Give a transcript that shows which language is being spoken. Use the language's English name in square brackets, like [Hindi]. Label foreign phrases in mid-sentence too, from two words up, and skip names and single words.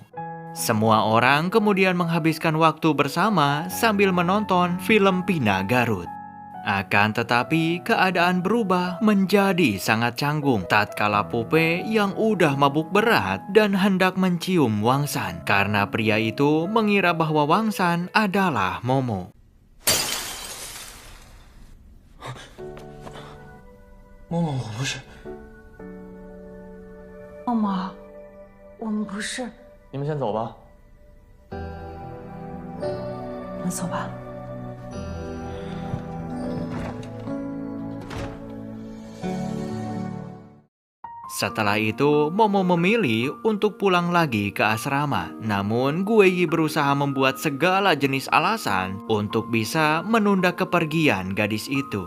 [Indonesian] Semua orang kemudian menghabiskan waktu bersama sambil menonton film Pina Garut. Akan tetapi keadaan berubah menjadi sangat canggung tatkala Pupe yang udah mabuk berat dan hendak mencium Wangsan karena pria itu mengira bahwa Wangsan adalah Momo. [Chinese] 默默，我不是。默默，我们不是。你们先走吧。我们走吧。 [Indonesian] Setelah itu, Momo memilih untuk pulang lagi ke asrama. Namun, Gueyi berusaha membuat segala jenis alasan untuk bisa menunda kepergian gadis itu.